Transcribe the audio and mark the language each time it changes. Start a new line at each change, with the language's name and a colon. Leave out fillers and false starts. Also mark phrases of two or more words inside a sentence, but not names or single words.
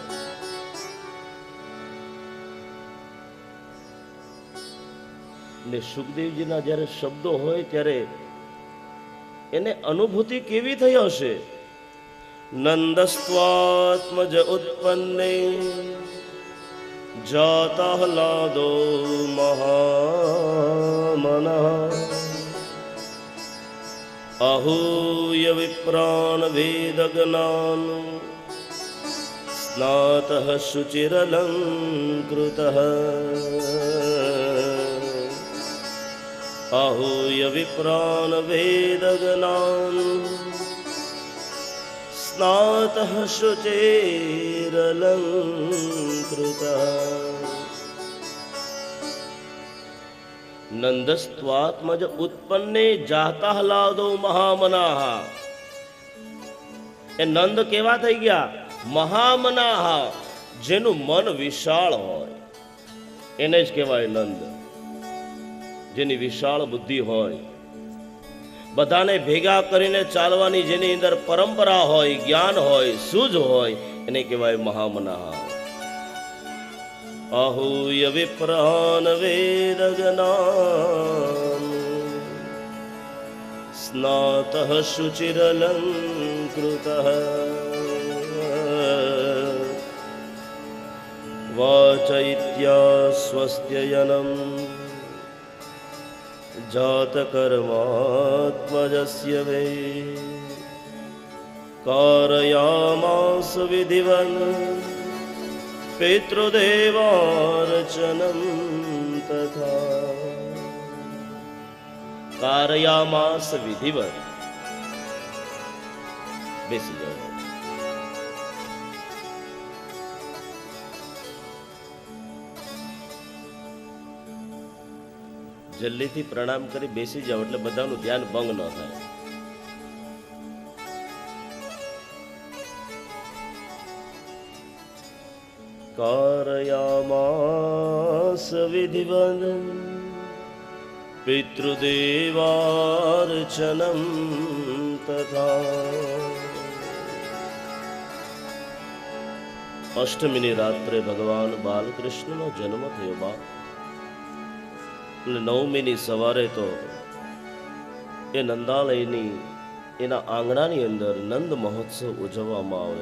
Gujarati: ને સુખદેવજીના જ્યારે શબ્દો હોય ત્યારે એને અનુભૂતિ કેવી થઈ હશે.
Sanskrit: નંદસ્ત્વાત્મજ ઉત્પન્ને જાતાહલાદો મહામનઃ आहूय विप्राण वेदज्ञान स्नातः शुचिरलङ्कृतः आहूय विप्राण वेदज्ञान स्नातः शुचिरलङ्कृतः. નંદસ્ત્વાત્મજ ઉત્પન્ને જાતાહલાદો મહામનાહ.
Gujarati: એ નંદ કેવા થઈ ગયા? મહામનાહ, જેનું મન વિશાળ હોય એને જ કહેવાય નંદ. જેની વિશાળ બુદ્ધિ હોય, બધાને ભેગા કરીને ચાલવાની જેની અંદર પરંપરા હોય, જ્ઞાન હોય, સૂઝ હોય, એને કહેવાય મહામનાહ.
Sanskrit: आहूय विप्रान वेदज्ञान स्नातः शुचिरलङ्कृतः वाचैत्यास्वस्त्ययनं जातकर्मात्मजस्य वे कारयामास विधिवन् પિતૃદેવાર્ચનમ તથા. કારયામાસ વિધિવત.
Gujarati: બેસી જાઓ. જલ્દીથી પ્રણામ કરી બેસી જાઓ એટલે બધાનું ધ્યાન ભંગ ન થાય.
Sanskrit: कारयामास विधिवन् पितृदेवार्चनं तथा.
Gujarati: અષ્ટમીની રાત્રે ભગવાન બાલકૃષ્ણનો જન્મ થયો બા. અને નવમીની સવારે તો એ નંદાલયની એના આંગણાની અંદર નંદ મહોત્સવ ઉજવવામાં આવે.